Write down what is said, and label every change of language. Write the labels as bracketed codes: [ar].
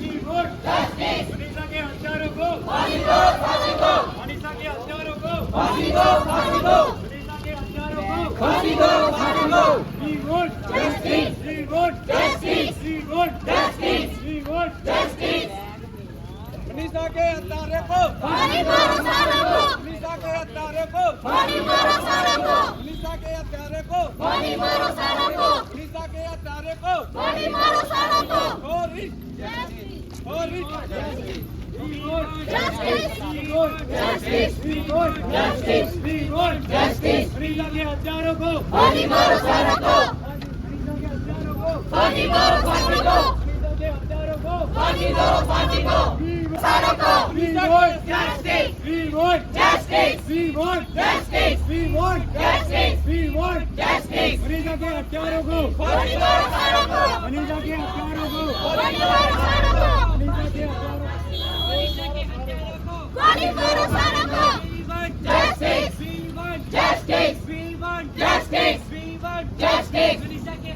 [hi] मनीषा के हत्यारों को फांसी दो, फांसी दो, मनीषा के हत्यारों को फांसी दो, फांसी दो, मनीषा के हत्यारों को फांसी दो, फांसी दो। [en] We want justice, we want justice, we want justice, we want justice। [hi] Manisha के हत्यारों को फांसी मारो सारों को, मनीषा के हत्यारों को फांसी मारो सारों को, मनीषा के हत्यारों को फांसी मारो सारों को, मनीषा के हत्यारों को फांसी मारो सारों को। [en] और justice, we want justice, we want justice, we want justice, we want justice। [hi] Manisha के हत्यारों को फांसी मारो सारों को, मनीषा के हत्यारों को फांसी मारो सारों को, मनीषा के हत्यारों को फांसी दो, फांसी दो सारों को। [en] We want justice, we want justice, we want justice, we want justice, we want justice। [hi] Manisha के हत्यारों को फांसी मारो सारों को, मनीषा के हत्यारों को फांसी मारो सारों को, मनीषा के हत्यारों को फांसी मारो सारों को। [en] Justice, we want justice, we want justice, we want justice। [hi] Manisha के